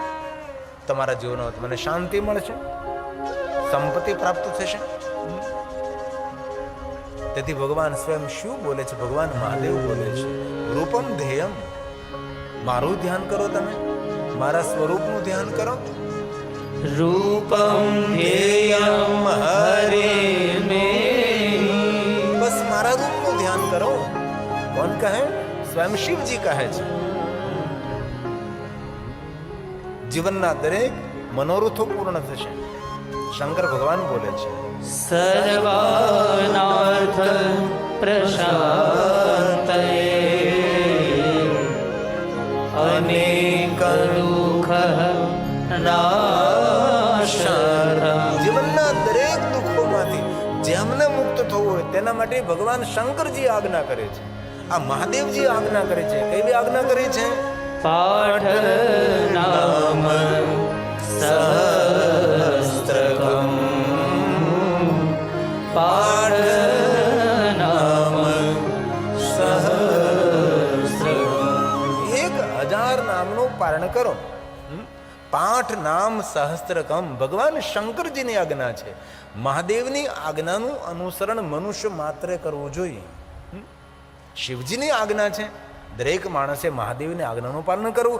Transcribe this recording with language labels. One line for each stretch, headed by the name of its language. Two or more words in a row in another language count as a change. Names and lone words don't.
Gujarati: તમારા જીવનમાં તમને શાંતિ મળશે, સંપત્તિ પ્રાપ્ત થશે. તેથી ભગવાન સ્વયં શિવ બોલે છે, ભગવાન મહાદેવ બોલે છે,
Sanskrit: रूपम ध्येयम,
Gujarati: મારું ધ્યાન કરો, તમે મારા સ્વરૂપનું ધ્યાન કરો.
Sanskrit: रूपं ध्येयं हरे मे.
Gujarati: બસ મારા રૂપનું ધ્યાન કરો. કોણ કહે? સ્વયં શિવજી કહે છે. જીવનના દરેક મનોરથો પૂર્ણ થશે. શંકર ભગવાન બોલે છે,
Sanskrit: सर्वानार्थ प्रशान्तये अनेक दुःख नाशरम्.
Gujarati: જીવનના દરેક દુઃખોમાંથી જેમને મુક્ત થવું હોય તેના માટે ભગવાન શંકરજી આજ્ઞા કરે છે. આ મહાદેવજી આજ્ઞા કરે છે. કેવી આજ્ઞા કરી છે?
Sanskrit: पाठ नाम सहस्त्रकम्. पाठ नाम सहस्त्रकम्.
Gujarati: 1000 નામનું પારણ કરો.
Sanskrit: पाठ नाम सहस्त्रकम
Gujarati: ભગવાન શંકરજીની આજ્ઞા છે. મહાદેવની આજ્ઞાનું અનુસરણ મનુષ્ય માત્રે કરવું જોઈએ. શિવજીની આજ્ઞા છે દરેક માણસે મહાદેવની આજ્ઞાનું પાલન કરવું.